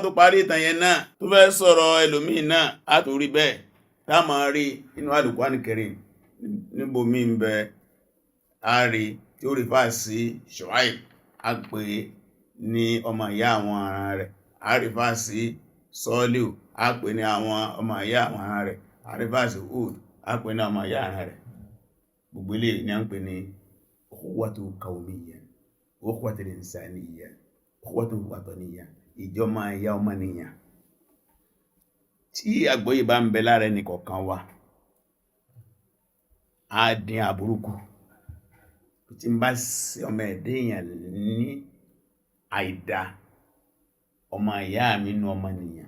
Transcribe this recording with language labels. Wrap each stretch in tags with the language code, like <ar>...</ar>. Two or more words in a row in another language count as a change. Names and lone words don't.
<yo>tó parí ìtàn yẹn náà tó fẹ́ sọ̀rọ̀ ẹlòmíì náà á tó rí bẹ́ẹ̀ tá máa rí inú Al-Qur'an Karim níbo mí ń bẹ á rí tí ó rí fà sí Shu'aib á pè ní ọmọ ìyá àwọn ará rẹ̀ á rí fà sí Sọ́ọ̀lì á pè ní àwọn ọmọ ìyá àwọn ará rẹ̀ á rí fà sí Hud á pè ní ọmọ ìyá ará rẹ̀ gbogbo ilé ní à ń pè ní</yo> <ar>أخوة قومية أخوة إنسانية أخوة وطنية</ar> <yo>ìjọmọ ìyá ọmọnìyàn tí àgbọ́yé bá ń bẹ lára ẹnì kọ̀ọ̀kan wa á dín àbúrúkú tí ń bá sí ọmọ ẹ̀dẹ́ èèyàn ní àìdá ọmọ ìyá mi nú ọmọnìyàn</yo>